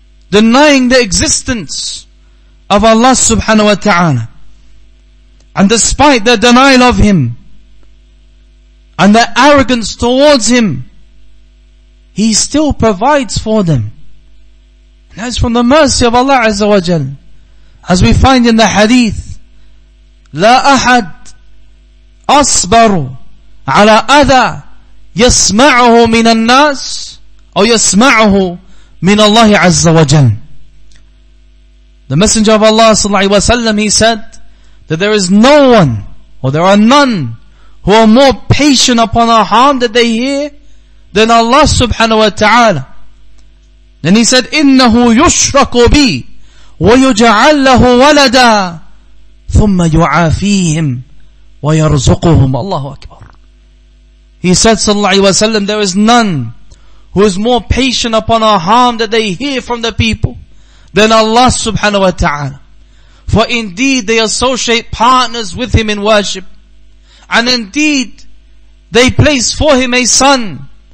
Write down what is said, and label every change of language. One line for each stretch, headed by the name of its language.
English: Denying the existence of Allah subhanahu wa ta'ala. And despite their denial of Him and their arrogance towards Him, He still provides for them. And that's from the mercy of Allah Azza wa Jal. As we find in the hadith,
Arabic: لا أحد أصبر على أذى يسمعه من الناس أو يسمعه من الله عز وجل.
English: The Messenger of Allah sallallahu alaihi wasallam, he said that there is no one, or there are none, who are more patient upon a harm that they hear than Allah subhanahu wa ta'ala. Then he said,
Arabic: إِنَّهُ يُشْرَكُ بِي وَيُجْعَلْ لَهُ وَلَدًا ثُمَّ يُعَافِيهِمْ وَيَرْزُقُهُمْ. Allahu Akbar.
English: He said sallallahu alaihi wasallam, there is none who is more patient upon a harm that they hear from the people than Allah subhanahu wa ta'ala. For indeed they associate partners with Him in worship. And indeed they place for Him a son.